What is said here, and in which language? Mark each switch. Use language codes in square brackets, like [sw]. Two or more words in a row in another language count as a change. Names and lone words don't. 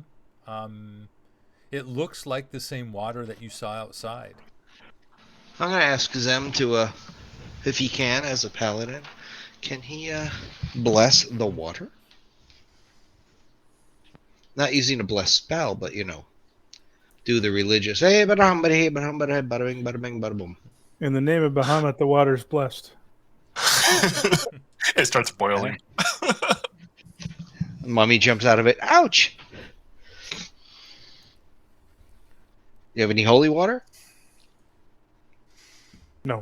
[en] It looks like the same water that you saw outside. I'm gonna ask Zem to, if he can, as a paladin, can he bless the water? Not using a bless spell, but do the religious. Hey, bada bada bada bada bada bing bada bing bada boom. In the name of Bahamut, the water's blessed. it starts boiling. Mummy jumps out of it. Ouch! You have any holy water? No.